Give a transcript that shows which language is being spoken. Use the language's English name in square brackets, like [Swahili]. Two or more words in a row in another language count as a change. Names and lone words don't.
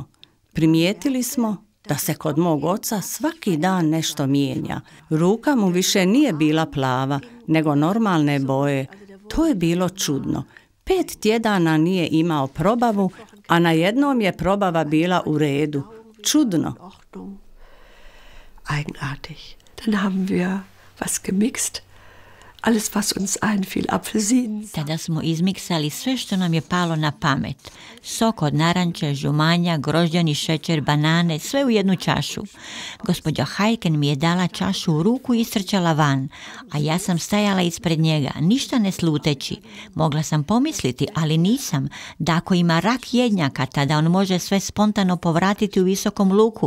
[Croatian] Primijetili smo da se kod mog oca svaki dan nešto mijenja. Ruka mu više nije bila plava, nego normalne boje. To je bilo čudno. 5 tjedana nije imao probavu, a na jednom je probava bila u redu. Čudno. [German] Eigenartig. Dann haben wir was gemixt. Alles was uns einfiel, Apfelsinen. [Croatian] Tada smo izmiksali sve što nam je palo na pamet. Sok od naranče, žumanja, grožđani šećer, banane, sve u jednu čašu. Gospođa Heitken mi je dala čašu u ruku i istrčala van, a ja sam stajala ispred njega, ništa ne sluteći. Mogla sam pomisliti, ali nisam, da ako ima rak jednjaka, tada on može sve spontano povratiti u visokom luku.